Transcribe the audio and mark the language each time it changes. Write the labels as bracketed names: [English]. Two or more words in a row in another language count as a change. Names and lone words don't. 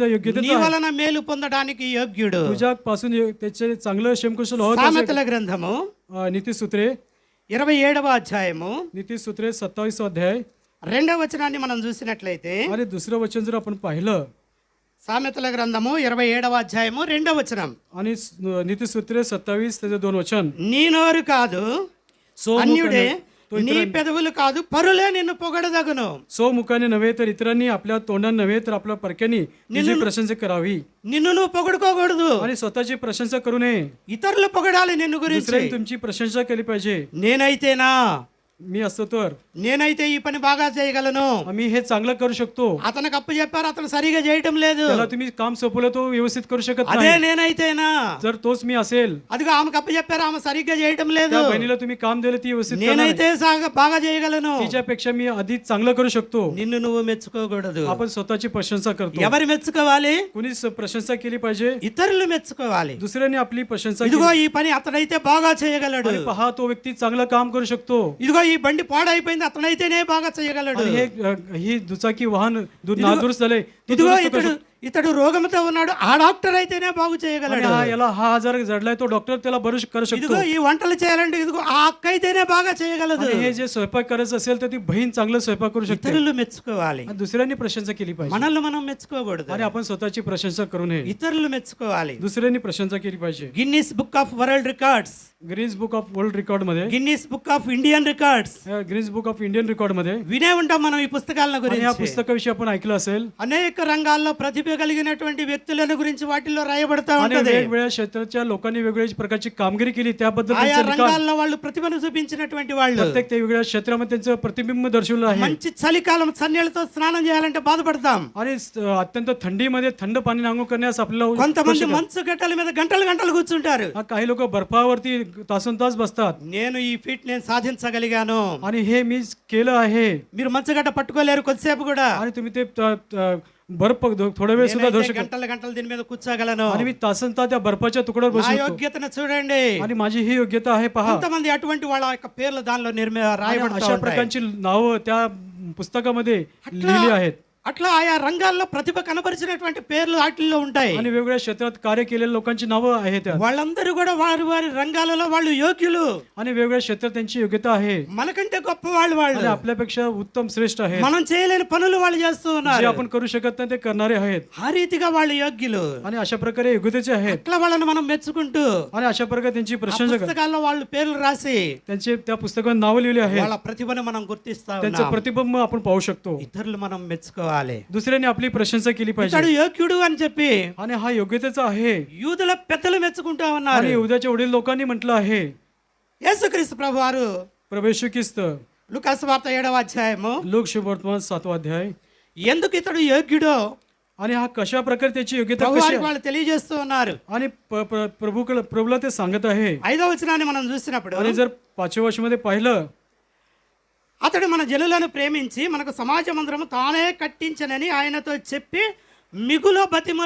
[Telugu] నీ [Marathi] योग्यतेचा आहे. [Telugu] వలన మేలు పొందడానికి యోగ్యుడు. [Marathi] तुझ्या पासून त्याचे चांगलं शेमकुशल आहोत. [Telugu] సామెతల గ్రంథము [Marathi] नीतिसूत्रे [Telugu] 27వ అధ్యాయము [Marathi] नीतिसूत्रे 27 अध्याय [Telugu] 2వ వచనాన్ని మనం చూసినట్లయితే, [Marathi] आणि दुसरं वचन जर आपण पाहिलं, [Telugu] సామెతల గ్రంథము 27వ అధ్యాయము 2వ వచనం, [Marathi] आणि नीतिसूत्रे 27 त्याचे 2 वचन, [Telugu] నీ నోరు కాదు [Marathi] सो [Telugu] అన్యుడే, [Marathi] तो [Telugu] నీ పెదవులు కాదు పరులే నిన్ను పొగడదగును. [Marathi] सो मुखाने नव्हे तर इतरांनी आपल्या तोंडाने नव्हे तर आपल्या परक्यानी तुझी प्रशंसा करावी. [Telugu] నిన్ను నువ్వు పొగడుకోకూడదు, [Marathi] आणि स्वतःची प्रशंसा करू नये. [Telugu] ఇతరులు పొగడాలి నిన్ను గురించి. [Marathi] दुसऱ्यांनी तुमची प्रशंसा केली पाहिजे. [Telugu] నేనైతేనా, [Marathi] मी असतो तर [Telugu] నేనైతే ఈ పని బాగా చేయగలను, [Marathi] आम्ही हे चांगलं करू शकतो. [Telugu] అతనికి అప్పు చెప్పారు, అతను సరిగా చేయటం లేదు, [Marathi] त्याला तुम्ही काम सोपवलं तो व्यवस्थित करू शकत [Telugu] అదే [Marathi] नाही. [Telugu] నేనైతేనా, [Marathi] जर तोच मी असेल, [Telugu] అదిగో ఆమెకు అప్పు చెప్పారు, ఆమె సరిగ్గా చేయటం లేదు, [Marathi] त्या बहिणीला तुम्ही काम दिलं ती व्यवस्थित करणार [Telugu] నేనైతే బాగా చేయగలను. [Marathi] नाही. तिच्यापेक्षा मी अधिक चांगलं करू शकतो. [Telugu] నిన్ను నువ్వు మెచ్చుకోకూడదు. [Marathi] आपण स्वतःची प्रशंसा करतो. [Telugu] ఎవరు మెచ్చుకోవాలి? [Marathi] कुणीच प्रशंसा केली पाहिजे. [Telugu] ఇతరులు మెచ్చుకోవాలి. [Marathi] दुसऱ्याने आपली प्रशंसा [Telugu] ఇదిగో [Marathi] केली. [Telugu] ఈ పని అతడైతే బాగా చేయగలడు, [Marathi] आणि पहा तो व्यक्ती चांगलं काम करू शकतो. [Telugu] ఇదిగో ఈ బండి పాడైపోయింది, అతనైతేనే బాగా చేయగలడు. [Marathi] आणि हे ही दुचाकी वाहन नादुरुस्त झाले, तो [Telugu] ఇదిగో [Marathi] दुरुस्त करू [Telugu] ఇతడు [Marathi] शकतो. [Telugu] ఇతడు రోగంతో ఉన్నాడు, ఆ డాక్టర్ అయితేనే బాగు [Marathi] आणि [Telugu] చేయగలడు. [Marathi] याला हा आजार जडलाय तो डॉक्टर त्याला करू शकतो. [Telugu] ఇదిగో ఈ వంటలు చేయాలంటే ఇదిగో ఆ అక్క అయితేనే బాగా చేయగలదు. [Marathi] आणि हे जे स्वयंपाक करायचं असेल तर ती बहीण चांगलं स्वयंपाक करू शकते. [Telugu] ఇతరులు మెచ్చుకోవాలి, [Marathi] आणि दुसऱ्यांनी प्रशंसा केली पाहिजे. [Telugu] మనల్ని మనం మెచ్చుకోకూడదు. [Marathi] आणि आपण स्वतःची प्रशंसा करू नये. [Telugu] ఇతరులు మెచ్చుకోవాలి. [Marathi] दुसऱ्यांनी प्रशंसा केली पाहिजे. [Telugu] గిన్నిస్ బుక్ ఆఫ్ వరల్డ్ రికార్డ్స్, [Marathi] गिनीज बुक ऑफ वर्ल्ड रेकॉर्ड मध्ये, [Telugu] గిన్నిస్ బుక్ ఆఫ్ ఇండియన్ రికార్డ్స్ [Marathi] गिनीज बुक ऑफ इंडियन रेकॉर्ड मध्ये, [Telugu] వినే ఉంటాం మనం ఈ పుస్తకాల [Marathi] आणि या [Telugu] గురించి. [Marathi] पुस्तकाविषयी आपण ऐकलं असेल. [Telugu] అనేక రంగాల్లో ప్రతిభ కలిగినటువంటి వ్యక్తులను గురించి వాటిల్లో రాయబడతా [Marathi] आणि [Telugu] ఉంటది. [Marathi] वेगवेगळ्या क्षेत्राच्या लोकांनी वेगवेगळ्या प्रकारची कामगिरी केली त्याबद्दल [Telugu] ఆయా [Marathi] त्यांचं लिखाण, [Telugu] రంగాల్లో వాళ్ళు ప్రతిభను చూపించినటువంటి వాళ్ళు. [Marathi] प्रत्येक त्या वेगळ्या क्षेत्रामध्ये त्यांचं प्रतिबिंब दर्शवलं आहे. [Telugu] మంచి చలికాలం సన్నీళ్ళతో స్నానం చేయాలంటే బాధపడతాం. [Marathi] आणि अत्यंत थंडीमध्ये थंड पाणी आंघोळ करण्यास आपल्याला [Telugu] కొంతమంది మంచు గడ్డల మీద గంటలు గంటలు కూర్చుంటారు. [Marathi] काही लोक बर्फावरती तासन तास बसतात. [Telugu] నేను ఈ ఫీట్ నేను సాధించగలిగాను. [Marathi] आणि हे मी केलं आहे. [Telugu] మీరు మంచుగడ్డ పట్టుకోలేరు కొద్దిసేపు కూడా. [Marathi] आणि तुम्ही ते बर्फ थोडा वेळ सुद्धा धरू [Telugu] నేనైతే [Marathi] शकता. [Telugu] గంటలు గంటలు దీని మీద కూర్చోగలను. [Marathi] आणि मी तासन तास त्या बर्फाच्या तुकड्यावर [Telugu] నా [Marathi] बसू शकतो. [Telugu] యోగ్యతను చూడండి. [Marathi] आणि माझी ही योग्यता आहे पहा. [Telugu] కొంతమంది అటువంటి వాళ్ళ యొక్క పేర్లు దానిలో [Marathi] आणि [Telugu] రాయబడతా [Marathi] अशा [Telugu] ఉంటాయి. [Marathi] प्रकारची नावं त्या पुस्तकामध्ये लिहिली आहेत. [Telugu] అట్లా ఆయా రంగాల్లో ప్రతిభ కనబరిచినటువంటి పేర్లు వాటిల్లో ఉంటాయి. [Marathi] आणि वेगवेगळ्या क्षेत्रात कार्य केलेल्या लोकांची नावं आहेत त्यात. [Telugu] వాళ్ళందరూ కూడా వారి వారి రంగాలలో వాళ్ళు యోగ్యులు. [Marathi] आणि वेगवेगळ्या क्षेत्रात त्यांची योग्यता आहे. [Telugu] మనకంటే గొప్ప వాళ్ళు. [Marathi] आणि आपल्यापेक्षा उत्तम श्रेष्ठ आहेत. [Telugu] మనం చేయలేని పనులు వాళ్ళు చేస్తూ [Marathi] जे [Telugu] ఉన్నారు. [Marathi] आपण करू शकत नाही ते करणारे आहेत. [Telugu] ఆ రీతిగా వాళ్ళు యోగ్యులు. [Marathi] आणि अशा प्रकारे योग्यतेचे आहेत. [Telugu] అట్లా వాళ్ళని మనం మెచ్చుకుంటూ [Marathi] आणि अशा प्रकारे त्यांची [Telugu] ఆ [Marathi] प्रशंसा कर. [Telugu] పుస్తకాల్లో వాళ్ళు పేర్లు రాసి [Marathi] त्यांचे त्या पुस्तकात नावं लिहिली आहेत. [Telugu] వాళ్ళ ప్రతిభను మనం గుర్తిస్తా [Marathi] त्यांचं [Telugu] ఉన్నాం. [Marathi] प्रतिबिंब आपण पाहू शकतो. [Telugu] ఇతరులు మనం మెచ్చుకోవాలి. [Marathi] दुसऱ्याने आपली प्रशंसा केली पाहिजे. [Telugu] ఇతడు యోగ్యుడు అని చెప్పి [Marathi] आणि हा योग्यतेचा आहे. [Telugu] యూదుల పెద్దలు మెచ్చుకుంటా [Marathi] आणि [Telugu] ఉన్నారు. [Marathi] उद्याच्या वडील लोकांनी म्हटलं आहे. [Telugu] యేసుక్రీస్తు ప్రభు వారు [Marathi] प्रभू येशू ख्रिस्त, [Telugu] లూకాసు వార్త 7వ అధ్యాయము [Marathi] लोक शुभवर्तमान 7वा अध्याय. [Telugu] ఎందుకు ఇతడు యోగ్యుడో [Marathi] आणि हा कशा प्रकारे त्याची योग्यता [Telugu] ప్రభు [Marathi] कशी [Telugu] వారికి [Marathi] आहे? [Telugu] వాళ్ళు తెలియజేస్తూ ఉన్నారు. [Marathi] आणि प्रभूला ते सांगत आहे. [Telugu] 5వ వచనాన్ని మనం చూసినప్పుడు [Marathi] आणि जर 5व्या वर्षामध्ये पाहिलं, [Telugu] అతడు మన జనులను ప్రేమించి మనకు సమాజ మందిరము తానే కట్టించనని ఆయనతో చెప్పి మిగుల బతిమలాలు కొనిరి.